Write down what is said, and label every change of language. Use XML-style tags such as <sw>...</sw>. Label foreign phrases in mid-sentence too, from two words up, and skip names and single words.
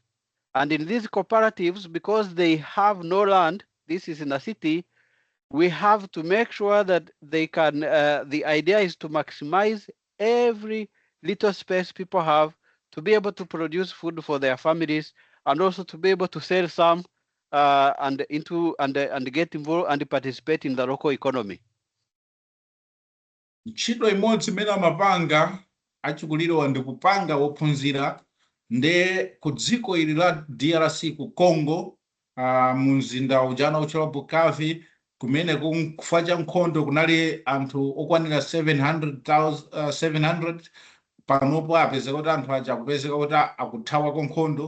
<en>And in these cooperatives, because they have no land, this is in a city, we have to make sure that they can, the idea is to maximize every little space people have to be able to produce food for their families, and also to be able to sell some and get involved and participate in the local economy.</en> <ny>Ntchito imodzi imene amapanga achikuliro ndi kupanga wophunzira nde ku dziko ili la DRC ku Congo, mu mzinda ujana uchala Bukavu, kumene kufa cha nkhondo kunali anthu okwanira 700 panopo apezeka kuti anthu aja akupezeka kuti akuthawa kwa nkhondo.</ny>